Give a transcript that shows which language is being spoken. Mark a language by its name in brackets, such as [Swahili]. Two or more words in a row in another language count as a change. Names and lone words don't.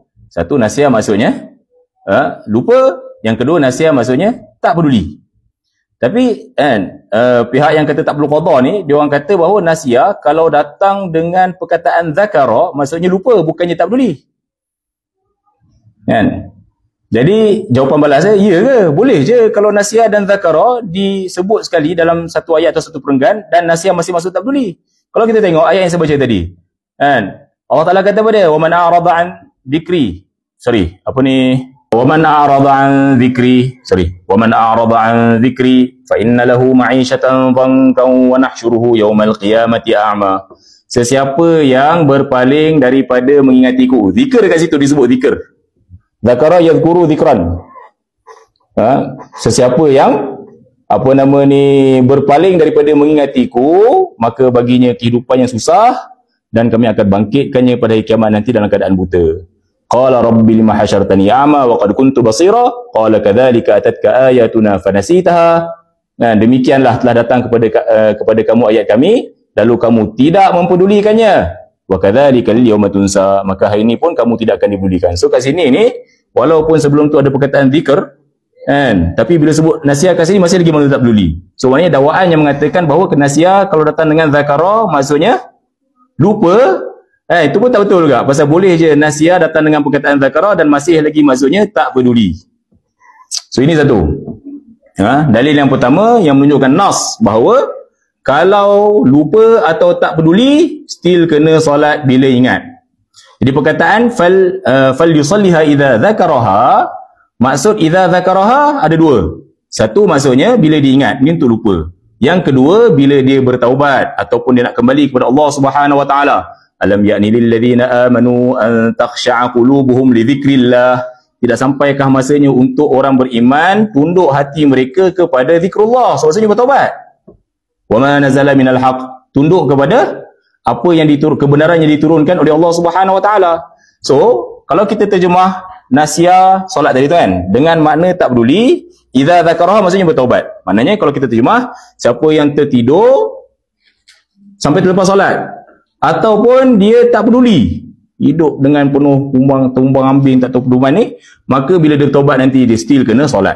[Malay] Satu, nasiya maksudnya lupa, yang kedua nasiya maksudnya tak peduli. Tapi pihak yang kata tak perlu qada ni, dia orang kata bahawa nasiya kalau datang dengan perkataan zakara, maksudnya lupa, bukannya tak peduli. Kan? Jadi jawapan balas saya, ya ke? Boleh je kalau nasiya dan zakara disebut sekali dalam satu ayat atau satu perenggan, dan nasiya masih masuk tak peduli. Kalau kita tengok ayat yang saya baca tadi, kan? Allah Ta'ala kata pada dia, [Arabic] و من أعرض عن ذكري. وَمَنْ أَعْرَضَ عَنْ ذِكْرِي فَإِنَّ لَهُ مَعِيشَةً ضَنْكًا وَنَحْشُرُهُ يَوْمَ الْقِيَامَةِ أَعْمَى. [Malay] Sesiapa yang berpaling daripada mengingatiku. Zikr dekat situ disebut zikr. [Arabic] ذكر يذكر ذكرا. [Malay] Sesiapa yang berpaling daripada mengingatiku, maka baginya kehidupan yang susah, dan kami akan bangkitkannya pada hari kiamat nanti dalam keadaan buta. [Arabic] قال رب لم حشرتني أعمى و قد كنت بصيرا قال كذلك أتتك آياتنا فنسيتها. [Malay] Nah, demikianlah telah datang kepada kamu ayat kami, lalu kamu tidak mempedulikannya. [Arabic] و كذلك ال يوم تنسى, [Malay] maka hari ini pun kamu tidak akan dipedulikan. So kat sini ni, walaupun sebelum tu ada perkataan zikr kan, tapi bila sebut nasiya kat sini masih lagi manusia tak peduli. So maknanya dakwaan yang mengatakan bahawa nasiya kalau datang dengan zakara maksudnya lupa, itu pun tak betul juga. Pasal boleh je nasiya datang dengan perkataan zakara dan masih lagi maksudnya tak peduli. So ini satu. Dalil yang pertama yang menunjukkan nas bahawa kalau lupa atau tak peduli, still kena solat bila ingat. Jadi perkataan [Arabic] فليصلها إذا ذكرها, [Malay] maksud [Arabic] إذا ذكرها [Malay] ada dua. Satu maksudnya bila diingat, ini untuk lupa. Yang kedua bila dia bertaubat ataupun dia nak kembali kepada Allah [Arabic] سبحانه و تعالى. ألم يأن لل ذين آمنوا أن تخشع قلوبهم ل ذكر الله. [Malay] Tidak sampaikah masanya untuk orang beriman tunduk hati mereka kepada zikrullah? So maksudnya bertaubat. [Arabic] و ما نزل من الحق, [Malay] tunduk kepada apa yang kebenaran yang diturunkan oleh Allah [Arabic] سبحانه و تعالى. [Malay] So, kalau kita terjemah nasiya solat tadi tu kan dengan makna tak peduli, [Arabic] إذا ذكرها [Malay] maksudnya bertaubat. Maknanya kalau kita terjemah, siapa yang tertidur sampai terlepas solat ataupun dia tak peduli, hidup dengan penuh tumbang-ambing tak tahu pedoman ni, maka bila dia taubat nanti dia still kena solat.